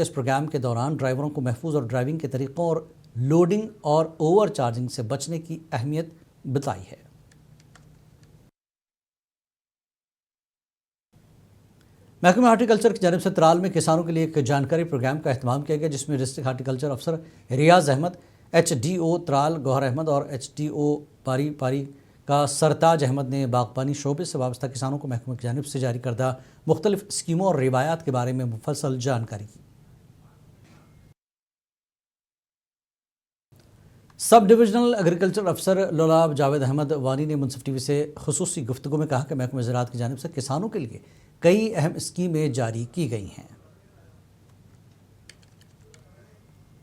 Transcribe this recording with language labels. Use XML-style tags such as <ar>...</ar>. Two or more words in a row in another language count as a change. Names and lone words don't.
<ur>اس پروگرام کے دوران ڈرائیوروں کو محفوظ اور ڈرائیونگ کے طریقوں اور لوڈنگ اور اوور چارجنگ سے بچنے کی اہمیت بتائی ہے۔ محکمہ ہارٹیکلچر کی جانب سے ترال میں کسانوں کے لیے ایک جانکاری پروگرام کا اہتمام کیا گیا، جس میں ڈسٹرکٹ ہارٹیکلچر افسر ریاض احمد، ایچ ڈی او ترال گوہر احمد اور ایچ ڈی او پاری کا سرتاج احمد نے باغبانی شعبے سے وابستہ کسانوں کو محکمہ کی جانب سے جاری کردہ مختلف اسکیموں اور روایات کے بارے میں مفصل جانکاری کی۔ سب ڈویژنل ایگریکلچر افسر لولاب جاوید احمد وانی نے منصف ٹی وی سے خصوصی گفتگو میں کہا کہ محکمہ زراعت کی جانب سے کسانوں کے لیے کئی اہم اسکیمیں جاری کی گئی ہیں۔</ur>